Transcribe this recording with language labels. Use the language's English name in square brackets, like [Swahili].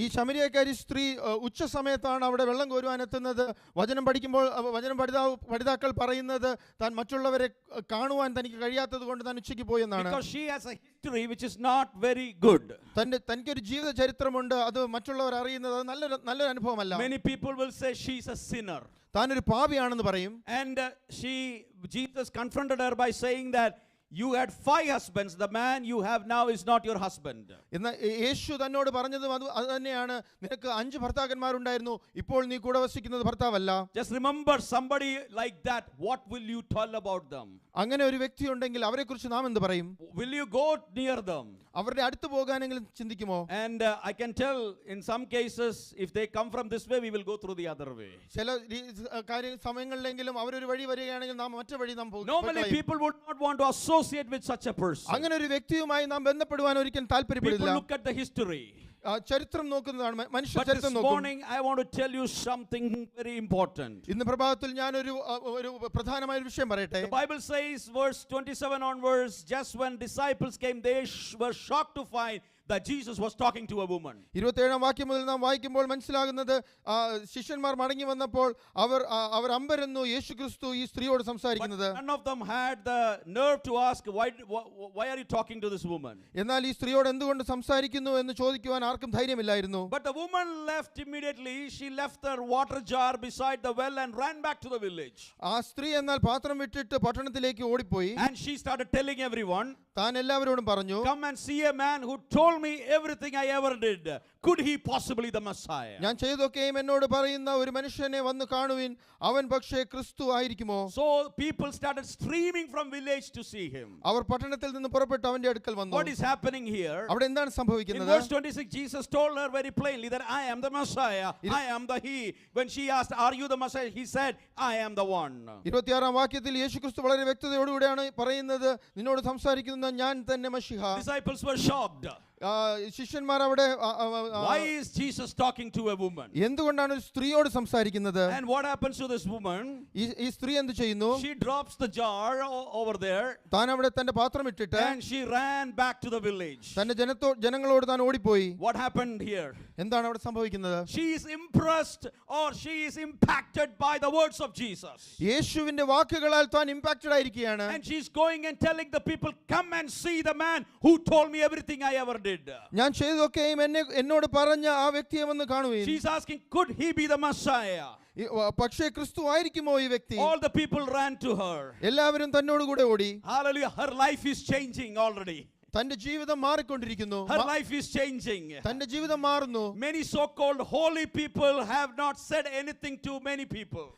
[Malayalam] ഈ ശമരിയക്കാരി സ്ത്രീ ഉച്ച സമയത്താണ് അവിടെ വെള്ളം കോരുവാൻ എത്തുന്നത്. വചനം പഠിക്കുമ്പോൾ പഠിതാക്കൾ പറയുന്നത് താൻ മറ്റുള്ളവരെ കാണുവാൻ തനിക്ക് കഴിയാത്തത് കൊണ്ട് താൻ ഉച്ചയ്ക്ക് പോയി എന്നാണ്. [English] Because she has a history which is not very good. [Malayalam] തനിക്കൊരു ജീവിത ചരിത്രമുണ്ട്, അത് മറ്റുള്ളവർ അറിയുന്നത് നല്ലൊരു അനുഭവമല്ല. [English] Many people will say she's a sinner. [Malayalam] താനൊരു പാപിയാണെന്ന് പറയും. [English] And Jesus confronted her by saying that you had 5 husbands, the man you have now is not your husband. [Malayalam] എന്നാൽ യേശു തന്നോട് പറഞ്ഞതും അത് തന്നെയാണ്, നിനക്ക് 5 ഭർത്താക്കന്മാരുണ്ടായിരുന്നു, ഇപ്പോൾ നീ കൂടെ വസിക്കുന്നത് ഭർത്താവല്ല. [English] Just remember somebody like that, what will you tell about them? [Malayalam] അങ്ങനെ ഒരു വ്യക്തി ഉണ്ടെങ്കിൽ അവരെ കുറിച്ച് നാം എന്ത് പറയും? [English] Will you go near them? [Malayalam] അവരുടെ അടുത്ത് പോകാനെങ്കിലും ചിന്തിക്കുമോ? [English] And I can tell in some cases if they come from this way, we will go through the other way. [Malayalam] ചില സമയങ്ങളിലെങ്കിലും അവരൊരു വഴി വരികയാണെങ്കിൽ നാം മറ്റു വഴി നാം പോകും. [English] Normally people would not want to associate with such a person. [Malayalam] അങ്ങനെ ഒരു വ്യക്തിയുമായി നാം ബന്ധപ്പെടുവാൻ ഒരിക്കലും താല്പര്യപ്പെടില്ല. [English] People look at the history. [Malayalam] ചരിത്രം നോക്കുന്നതാണ്, മനുഷ്യ [English] But this [Malayalam] ചരിത്രം നോക്കും. [English] morning I want to tell you something very important. [Malayalam] ഇന്ന് പ്രഭാതത്തിൽ ഞാൻ ഒരു പ്രധാനമായ ഒരു വിഷയം പറയട്ടെ. [English] The Bible says, verse 27 onwards, just when disciples came, they were shocked to find that Jesus was talking to a woman. [Malayalam] 27-ാം വാക്യം മുതൽ നാം വായിക്കുമ്പോൾ മനസ്സിലാകുന്നത്, ശിഷ്യന്മാർ മടങ്ങി വന്നപ്പോൾ അവർ അമ്പരന്നു യേശുക്രിസ്തു ഈ സ്ത്രീയോട് സംസാരിക്കുന്നത്. [English] But none of them had the nerve to ask, why are you talking to this woman? [Malayalam] എന്നാൽ ഈ സ്ത്രീയോട് എന്തുകൊണ്ട് സംസാരിക്കുന്നു എന്ന് ചോദിക്കുവാൻ ആർക്കും ധൈര്യമില്ലായിരുന്നു. [English] But the woman left immediately. She left her water jar beside the well and ran back to the village. [Malayalam] ആ സ്ത്രീ എന്നാൽ പാത്രം വിട്ടിട്ട് പട്ടണത്തിലേക്ക് ഓടിപ്പോയി. [English] And she started telling everyone, [Malayalam] താൻ എല്ലാവരോടും പറഞ്ഞു, [English] come and see a man who told me everything I ever did. Could he possibly the Messiah? [Malayalam] ഞാൻ ചെയ്തൊക്കെയും എന്നോട് പറയുന്ന ഒരു മനുഷ്യനെ വന്ന് കാണുവിൻ, അവൻ പക്ഷേ ക്രിസ്തു ആയിരിക്കുമോ? [English] So people started streaming from village to see him. [Malayalam] അവർ പട്ടണത്തിൽ നിന്ന് പുറപ്പെട്ട് അവന്റെ അടുക്കൽ വന്നു. [English] What is happening here? [Malayalam] അവിടെ എന്താണ് [English] In [Malayalam] സംഭവിക്കുന്നത്? [English] verse 26, Jesus told her very plainly that I am the Messiah. I am the He. When she asked, are you the Messiah? He said, I am the one. [Malayalam] 26-ാം വാക്യത്തിൽ യേശുക്രിസ്തു വളരെ വ്യക്തതയോടുകൂടിയാണ് പറയുന്നത്, നിന്നോട് സംസാരിക്കുന്ന ഞാൻ തന്നെ മശിഹ. [English] Disciples were shocked. [Malayalam] ശിഷ്യന്മാർ അവിടെ [English] Why is Jesus talking to a woman? [Malayalam] എന്തുകൊണ്ടാണ് ഒരു സ്ത്രീയോട് സംസാരിക്കുന്നത്? [English] And what happens to this woman? [Malayalam] ഈ സ്ത്രീ എന്ത് ചെയ്യുന്നു? [English] She drops the jar over there [Malayalam] താൻ അവിടെ തന്റെ പാത്രം ഇട്ടിട്ട് [English] and she ran back to the village. [Malayalam] തന്റെ ജനങ്ങളോട് താൻ ഓടിപ്പോയി. [English] What happened here? [Malayalam] എന്താണ് അവിടെ സംഭവിക്കുന്നത്? [English] She is impressed or she is impacted by the words of Jesus. [Malayalam] യേശുവിന്റെ വാക്കുകളാൽ താൻ ഇംപാക്റ്റഡ് ആയിരിക്കുകയാണ്. [English] And she's going and telling the people, come and see the man who told me everything I ever did. [Malayalam] ഞാൻ ചെയ്തൊക്കെയും എന്നോട് പറഞ്ഞ ആ വ്യക്തിയെ വന്ന് കാണുകയും. [English] She's asking, could he be the Messiah? [Malayalam] പക്ഷേ ക്രിസ്തു ആയിരിക്കുമോ ഈ വ്യക്തി? [English] All the people ran to her. [Malayalam] എല്ലാവരും തന്നോട് കൂടെ ഓടി. [English] Hallelujah. Her life is changing already. [Malayalam] തന്റെ ജീവിതം മാറിക്കൊണ്ടിരിക്കുന്നു. [English] Her life is changing. [Malayalam] തന്റെ ജീവിതം മാറുന്നു. [English] Many so-called holy people have not said anything to many people.